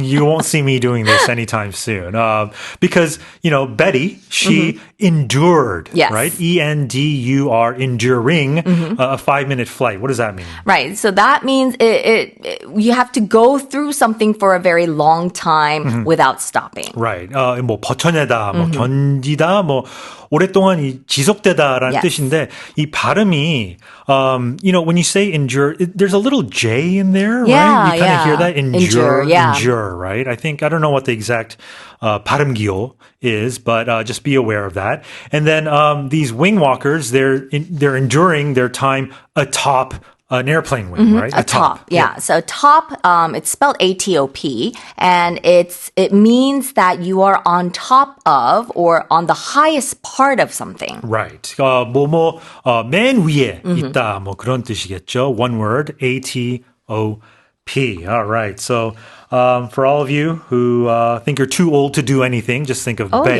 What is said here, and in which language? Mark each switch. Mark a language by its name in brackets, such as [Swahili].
[English] You won't see me doing this anytime soon. Because Betty, she endured, yes. right? ENDUR, enduring a 5-minute flight. What does that mean? Right. So that means you have to go through something for a very long time without stopping. Right. [Korean] 뭐 버텨내다, 뭐 견디다, 뭐 오랫동안 지속되다라는 yes. 뜻인데 이 발음이 [English] when you say endure, there's a little J in there, yeah, right? You kind of hear that endure, yeah. endure, right? I don't know what the exact 발음기호 is, but just be aware of that. And then these wing walkers, they're enduring their time atop an airplane wing, right? Atop, yeah. So atop, it's spelled ATOP, and it means that you are on top of or on the highest part of something. Right. [Korean] 맨 위에 있다, 뭐 그런 뜻이겠죠. [English] One word, ATOP. All right. So for all of you who think you're too old to do anything, just think of Betty.